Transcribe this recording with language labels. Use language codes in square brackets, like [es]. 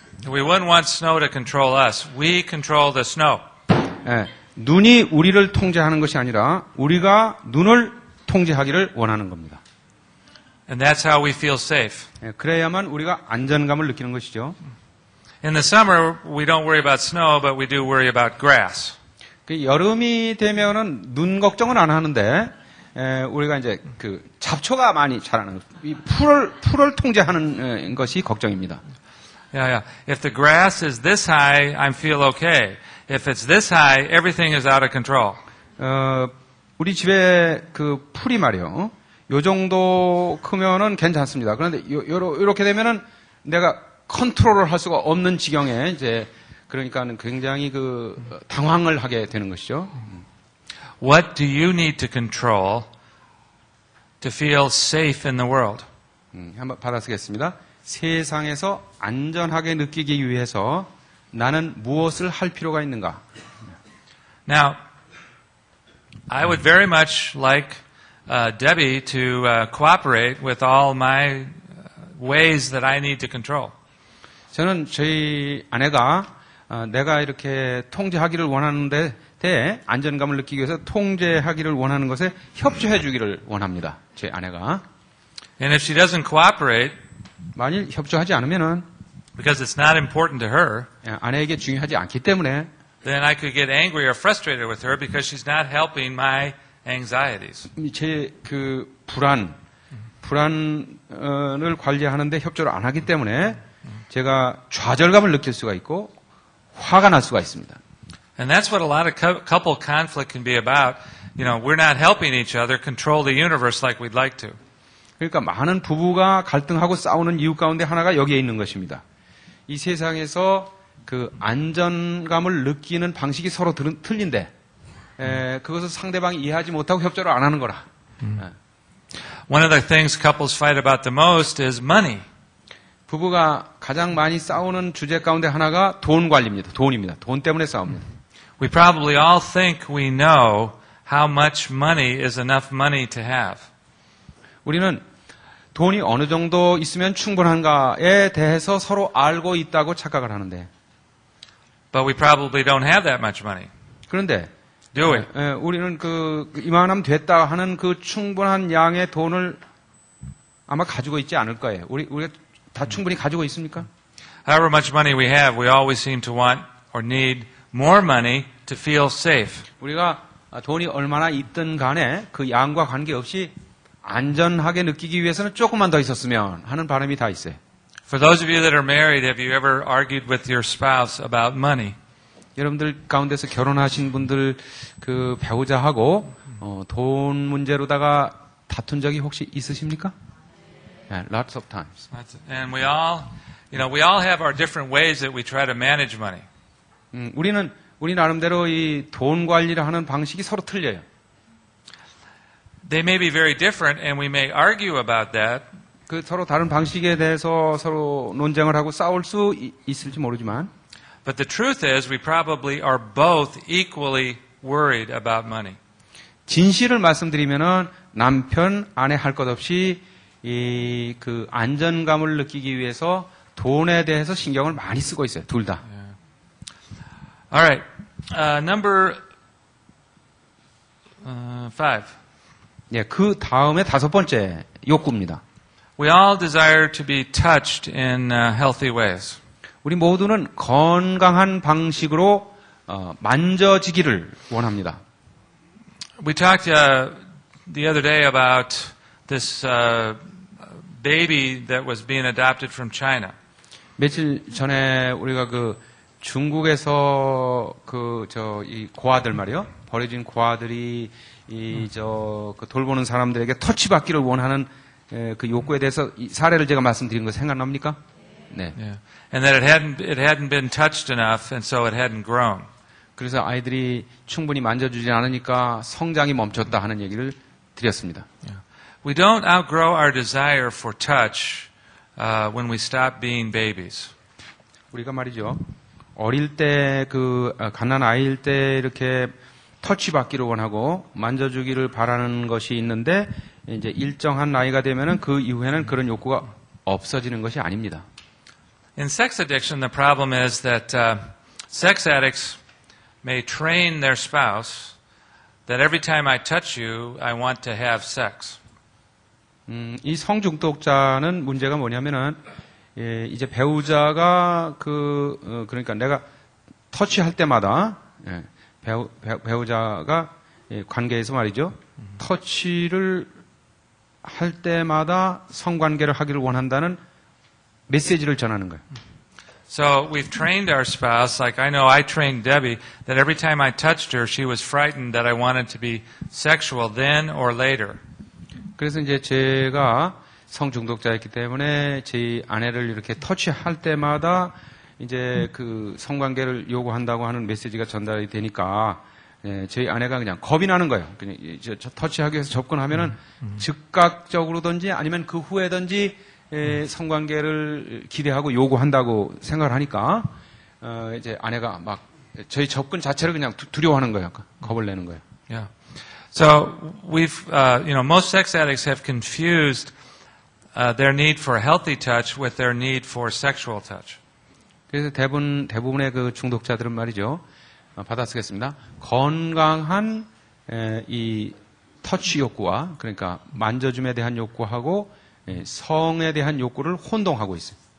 [en] We wouldn't want snow to control us. We control the snow. [ko] 예, 눈이 우리를 통제하는 것이 아니라 우리가 눈을 통제하기를 원하는 겁니다. [en] And that's how we feel safe. [ko] 예, 그래야만 우리가 안전감을 느끼는 것이죠. [en] In the summer, we don't worry about snow, but we do worry about grass. [ko] 그 여름이 되면은 눈 걱정은 안 하는데 우리가 이제 그 잡초가 많이 자라는 이 풀을 통제하는 것이 걱정입니다. Yeah. [en] If the grass is this high, I feel okay. If it's this high, everything is out of control. [ko] 우리 집에 그 풀이 말이요. 요 정도 크면은 괜찮습니다. 그런데 요렇게 되면은 내가 컨트롤을 할 수가 없는 지경에 이제 그러니까는 굉장히 그 당황을 하게 되는 것이죠. [en] What do you need to control to feel safe in the world? [ko] 한번 받아쓰겠습니다. 세상에서 안전하게 느끼기 위해서 나는 무엇을 할 필요가 있는가? [en] Now, I would very much like Debbie to cooperate with all my ways that I need to control. [ko] 저는 저희 아내가 내가 이렇게 통제하기를 원하는데 안전감을 느끼기 위해서 통제하기를 원하는 것에 협조해 주기를 원합니다. 제 아내가. [en] And if she doesn't cooperate, [ko] 만일 협조하지 않으면은 [en] because it's not important to her, [ko] 아내에게 중요하지 않기 때문에 [en] then I could get angry or frustrated with her because she's not helping my anxieties. [ko] 제 그 불안을 관리하는데 협조를 안 하기 때문에 제가 좌절감을 느낄 수가 있고 화가 날 수가 있습니다. [en] And that's what a lot of couple conflict can be about. You know, we're not helping each other control the universe like we'd like to. [ko] 그러니까 많은 부부가 갈등하고 싸우는 이유 가운데 하나가 여기에 있는 것입니다. 이 세상에서 그 안전감을 느끼는 방식이 서로 틀린데 그것을 상대방이 이해하지 못하고 협조를 안 하는 거라. [en] One of the things couples fight about the most is money. [ko] 부부가 가장 많이 싸우는 주제 가운데 하나가 돈 관리입니다. 돈입니다. 돈 때문에 싸웁니다. [en] We probably all think we know how much money is enough money to have. [ko] 우리는 돈이 어느 정도 있으면 충분한가에 대해서 서로 알고 있다고 착각을 하는데. [en] But we probably don't have that much money. [ko] 그런데 [en] Do we? [ko] 우리는 이만하면 됐다 하는 그 충분한 양의 돈을 아마 가지고 있지 않을 거예요. 우리가 다 충분히 가지고 있습니까? [en] However much money we have, we always seem to want or need more money to feel safe. [ko] 우리가 돈이 얼마나 있든 간에 그 양과 관계없이 안전하게 느끼기 위해서는 조금만 더 있었으면 하는 바람이 다 있어요. [en] For those of you that are married, have you ever argued with your spouse about money? [ko] 여러분들 가운데서 결혼하신 분들 그 배우자하고 돈 문제로다가 다툰 적이 혹시 있으십니까? [en] Yeah, lots of times. And we all have our different ways that we try to manage money. [ko] 우리 나름대로 이 돈 관리를 하는 방식이 서로 틀려요. [en] They may be very different, and we may argue about that. [ko] 그 서로 다른 방식에 대해서 서로 논쟁을 하고 싸울 수 있을지 모르지만. [en] But the truth is, we probably are both equally worried about money. [ko] 진실을 말씀드리면은 남편, 아내 할 것 없이 그 안전감을 느끼기 위해서 돈에 대해서 신경을 많이 쓰고 있어요. 둘 다. [en] All right. Number 5. [ko] 예, 그 다음에 다섯 번째 욕구입니다. [en] We all desire to be touched in healthy ways. [ko] 우리 모두는 건강한 방식으로 만져지기를 원합니다. [en] We talked the other day about this baby that was being adopted from China. [ko] 며칠 전에 우리가 그 중국에서 이 고아들 말이요. 버려진 고아들이 그 돌보는 사람들에게 터치받기를 원하는 그 욕구에 대해서 이 사례를 제가 말씀드린 거 생각납니까? 네. Yeah. [en] And that it hadn't been touched enough, and so it hadn't grown. [ko] 그래서 아이들이 충분히 만져주지 않으니까 성장이 멈췄다 하는 얘기를 드렸습니다. Yeah. [en] We don't outgrow our desire for touch when we stop being babies. [ko] 우리가 말이죠. 어릴 때 갓난 아이일 때 이렇게 터치받기를 원하고 만져주기를 바라는 것이 있는데 이제 일정한 나이가 되면은 그 이후에는 그런 욕구가 없어지는 것이 아닙니다. [en] In sex addiction, the problem is that sex addicts may train their spouse that every time I touch you, I want to have sex. [ko] 이 성중독자는 문제가 뭐냐면은 이제 배우자가 그러니까 내가 터치할 때마다 배우자가 관계에서 말이죠. 터치를 할 때마다 성관계를 하기를 원한다는 메시지를 전하는 거예요. [en] So we've trained our spouse, like I know I trained Debbie, that every time I touched her, she was frightened that I wanted to be sexual then or later. [ko] 그래서 이제 제가 성중독자였기 때문에 제 아내를 이렇게 터치할 때마다 이제 그 성관계를 요구한다고 하는 메시지가 전달이 되니까 저희 아내가 그냥 겁이 나는 거예요. 그냥 터치하기 위해서 접근하면은 즉각적으로든지 아니면 그 후에든지 성관계를 기대하고 요구한다고 생각을 하니까 이제 아내가 막 저희 접근 자체를 그냥 두려워하는 거예요. 겁을 내는 거예요. Yeah. [en] So we've, most sex addicts have confused their need for healthy touch with their need for sexual touch. [ko] 그래서 대부분의 그 중독자들은 말이죠. 받아쓰겠습니다. 건강한 이 터치 욕구와 그러니까 만져줌에 대한 욕구하고 성에 대한 욕구를 혼동하고 있어요.